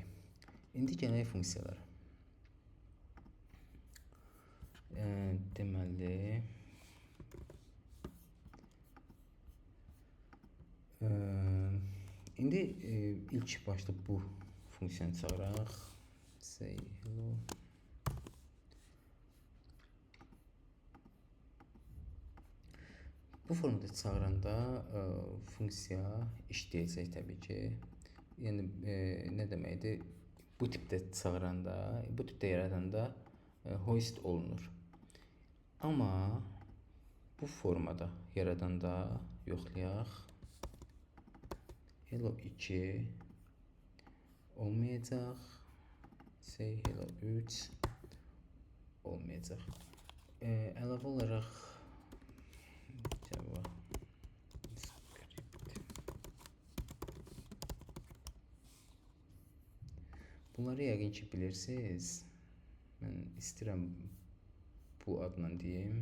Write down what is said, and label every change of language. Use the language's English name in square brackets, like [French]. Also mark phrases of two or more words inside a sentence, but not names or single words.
[Azerbaijani] İndi gələk funksiyalara. Deməli, indi ilk başda bu funksiyanı çağıraq. [English] Say hello. [Azerbaijani] Bu formada çağıranda funksiya işləyəcək təbii ki. Yəni nə deməkdir? Bu tipdə çağıranda, bu tipdə yaradanda hoist olunur. Amma bu formada yaradanda yoxlayaq. Hello 2 olmayacaq. [English] Say hello [Azerbaijani] 3 olmayacaq. Əlavə olaraq bunları yəqin ki bilirsiniz. Mən istəyirəm bu adla deyim.